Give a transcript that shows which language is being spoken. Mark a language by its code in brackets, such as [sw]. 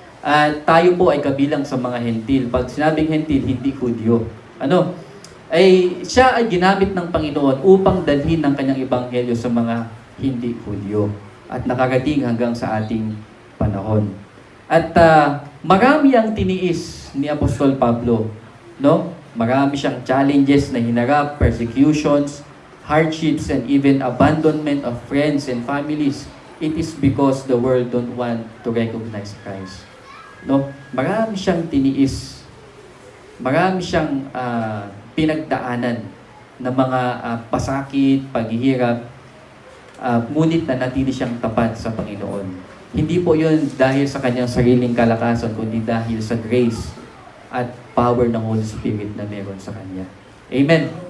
[tl] At tayo po ay kabilang sa mga hentil. Pag sinabing hentil, hindi Hudyo. Ay siya ay ginamit ng Panginoon upang dalhin ang kanyang ebanghelyo sa mga hindi Hudyo at nakarating hanggang sa ating panahon. At marami ang tiniis ni Apostol Pablo, no? Marami siyang [en] challenges [tl] na hinarap, [en] persecutions, hardships, and even abandonment of friends and families. It is because the world don't want to recognize Christ. [tl] No? Marami siyang tiniis. Marami siyang pinagdaanan ng mga pasakit, paghihirap, ngunit nanatili siyang tapat sa Panginoon. Hindi po yun dahil sa kanyang sariling kalakasan, kundi dahil sa grace at power ng Holy Spirit na meron sa kanya. Amen.